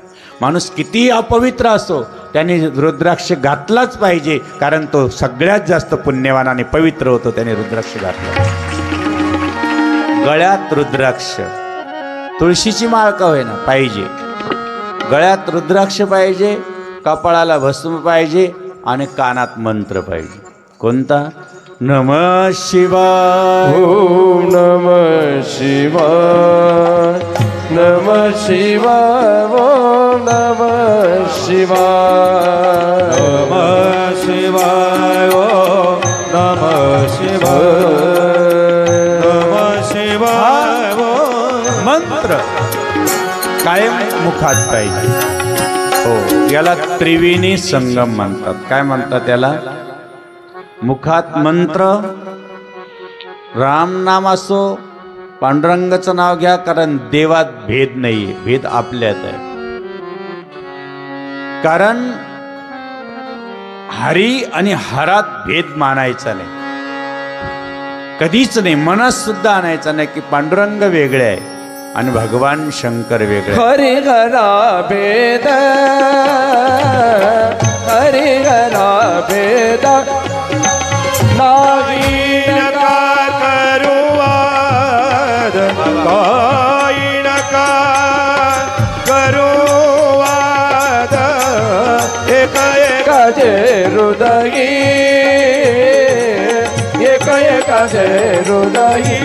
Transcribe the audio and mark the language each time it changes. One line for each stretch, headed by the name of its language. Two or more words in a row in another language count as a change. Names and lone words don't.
Marathi: माणूस कितीही अपवित्र असो त्याने रुद्राक्ष घातलाच पाहिजे, कारण तो सगळ्यात जास्त पुण्यवान आणि पवित्र होतो त्याने रुद्राक्ष घातला. गळ्यात रुद्राक्ष, तुळशीची माळ का होईना पाहिजे. गळ्यात रुद्राक्ष पाहिजे, कपाळाला भस्म पाहिजे आणि कानात मंत्र पाहिजे. कोणता?
Sanskrit: नमः शिवाय. ओम नमः शिवाय, नमः शिवाय, ओम नमः शिवाय, नमः शिवाय, ओम नमः शिवाय, नमः शिवाय.
Marathi: मंत्र कायम मुखात पाहिजे. हो, याला त्रिवेणी संगम म्हणतात. काय म्हणतात याला? मुखात मंत्र, राम नाम असो, पांडुरंगाचं नाव घ्या, कारण देवात भेद नाहीये, भेद आपल्यात आहे. कारण हरी आणि हरात भेद मानायचा नाही, कधीच नाही. मनात सुद्धा आणायचा नाही की पांडुरंग वेगळे आहे आणि भगवान शंकर वेगळे. हरि हरा भेद, हरि हरा भेद नाही नका करू वाद, काही नका करू वाद. एक एकाचे हृदयी, एक एकाचे हृदयी.